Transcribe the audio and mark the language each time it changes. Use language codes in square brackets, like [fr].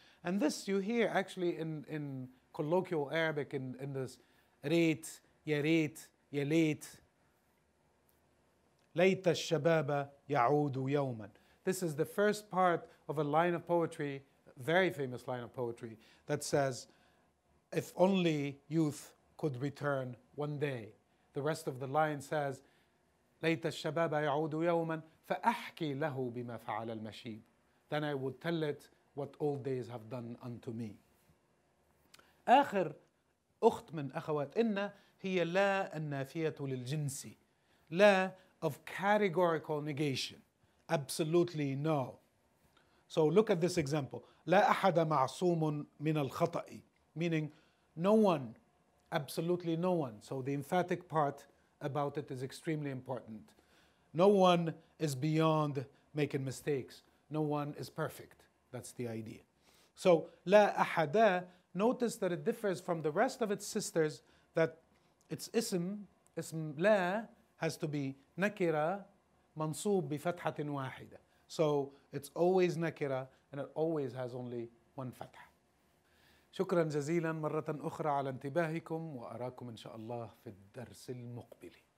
[en] And this you hear actually in colloquial Arabic in this [ar] ريت يا ريت يا ليت. ليت الشباب يعود يوما. [en] This is the first part of a line of poetry, very famous line of poetry, that says if only youth could return one day. The rest of the line says, [ar] ليت الشباب يعود يوما فأحكي له بما فعل المشيب. [en] Then I would tell it what old days have done unto me. [ar] آخر أخت من أخوات إن هي لا النافية للجنس. [en] لا of categorical negation. Absolutely no. So look at this example. [ar] لا أحد معصوم من الخطأ. [en] Meaning no one, absolutely no one. So the emphatic part about it is extremely important. No one is beyond making mistakes. No one is perfect. That's the idea. So لا أحد, notice that it differs from the rest of its sisters, that its اسم لا has to be nakira [ar] منصوب بفتحة واحدة. [en] So it's always nakira and it always has only one فتحة. [ar] شكرا جزيلا مرة أخرى على انتباهكم، وأراكم إن شاء الله في الدرس المقبل.